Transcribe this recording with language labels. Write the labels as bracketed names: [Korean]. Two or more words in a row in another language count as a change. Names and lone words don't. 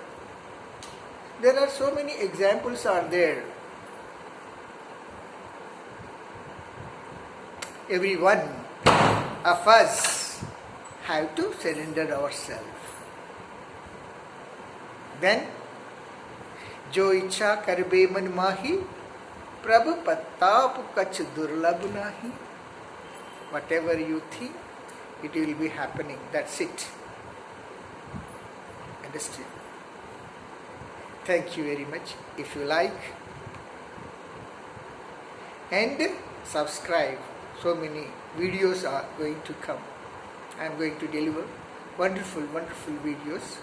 [English] There are so many examples are there. Every one of us have to surrender ourselves. Then, [Awadhi] जो इच्छा करबे मन माही, प्रभु प्रताप कछ दुर्लभ नाही. [English] Whatever you think, it will be happening. That's it. Understood? Thank you very much. If you like, and subscribe. So many videos are going to come. I am going to deliver wonderful videos.